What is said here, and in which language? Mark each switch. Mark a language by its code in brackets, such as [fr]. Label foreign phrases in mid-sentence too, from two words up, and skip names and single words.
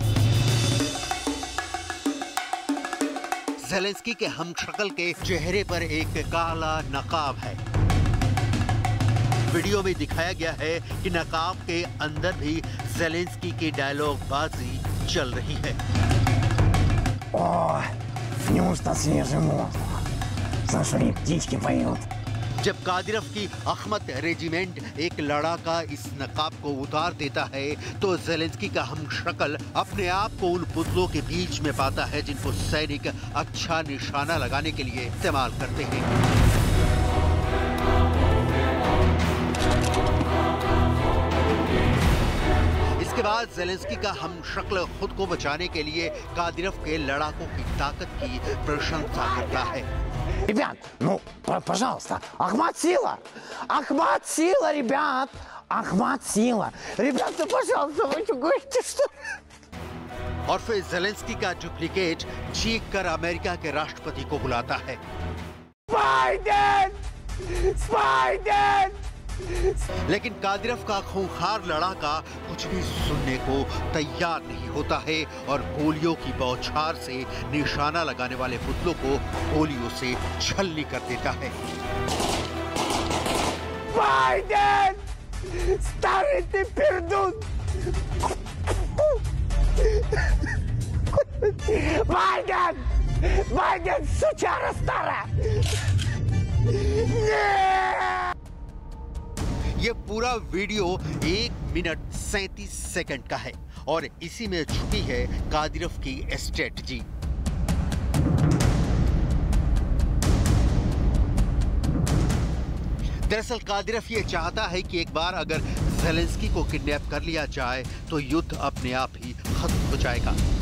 [hi] ज़ेलेंस्की के हमशक्ल के चेहरे पर एक काला नकाब है। वीडियो में दिखाया गया है कि नकाब के अंदर भी ज़ेलेंस्की की डायलॉग बाजी चल रही है। [ru] О, вкусно свежий воздух. Слушай, птички поют. [hi] जब कादिरफ की अहमद रेजिमेंट एक लड़ाका इस नकाब को उतार देता है तो ज़ेलेंस्की का हमशक्ल अपने आप को उन पुतलों के बीच में पाता है जिनको सैनिक अच्छा निशाना लगाने के लिए इस्तेमाल करते हैं। इसके बाद ज़ेलेंस्की का हमशक्ल खुद को बचाने के लिए कादिरफ के लड़ाकों की ताकत की प्रशंसा करता है। [ru] Ребят, ну, пожалуйста, Ахмат сила! Ахмат сила, ребят! Ахмат сила! Ребят, ну, пожалуйста, вы что говорите, что... [hi] और फिर ज़ेलेंस्की का डुप्लीकेट चीख कर अमेरिका के राष्ट्रपति को बुलाता है। Biden! Biden! लेकिन कादिरफ का खूंखार लड़ाका कुछ भी सुनने को तैयार नहीं होता है और गोलियों की बौछार से निशाना लगाने वाले पुतलों को गोलियों से छलनी कर देता है। [ru] Biden! Старый ты пердун! Biden! Biden, сучара старая! [hi] ये पूरा वीडियो 1 मिनट 37 सेकंड का है और इसी में छुपी है कादिरफ की स्ट्रेटजी। दरअसल कादिरफ ये चाहता है कि एक बार अगर ज़ेलेंस्की को किडनैप कर लिया जाए तो युद्ध अपने आप ही खत्म हो जाएगा।